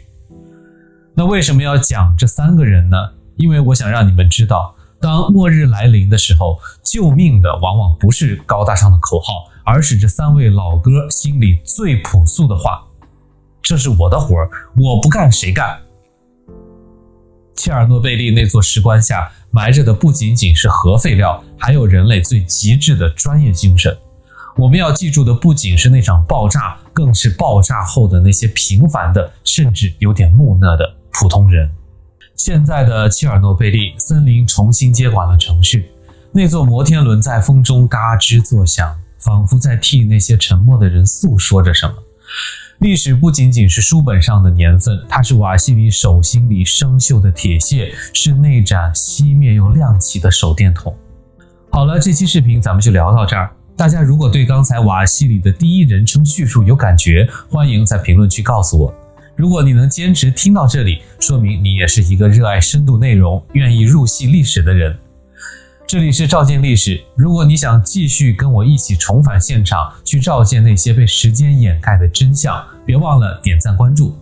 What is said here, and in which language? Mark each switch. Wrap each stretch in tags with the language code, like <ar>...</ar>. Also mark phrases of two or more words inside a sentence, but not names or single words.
<zh>那為什麼要講這3個人呢？因為我想讓你們知道，當末日來臨的時候，救命的往往不是高大上的口號，而是這3位老哥心裡最樸素的話：這是我的活兒，我不幹誰幹。切爾諾貝利那座石棺下埋着的不僅僅是核廢料，還有人類最極致的專業精神。我們要記住的不僅是那場爆炸，更是爆炸後的那些平凡的，甚至有點木訥的普通人。現在的切爾諾貝利森林重新接管了城市，那座摩天輪在風中嘎吱作響，仿佛在替那些沉默的人訴說着什麼。歷史不僅僅是書本上的年份，它是瓦西里手心裡生鏽的鐵屑，是那盞熄滅又亮起的手電筒。好了，這期視頻咱們就聊到這兒。大家如果對剛才瓦西里的第一人稱敘述有感覺，歡迎在評論區告訴我。如果你能堅持聽到這裡，說明你也是一個熱愛深度內容、願意入戲歷史的人。這裡是照見歷史，如果你想繼續跟我一起重返現場，去照見那些被時間掩蓋的真相，別忘了點讚關注。</zh>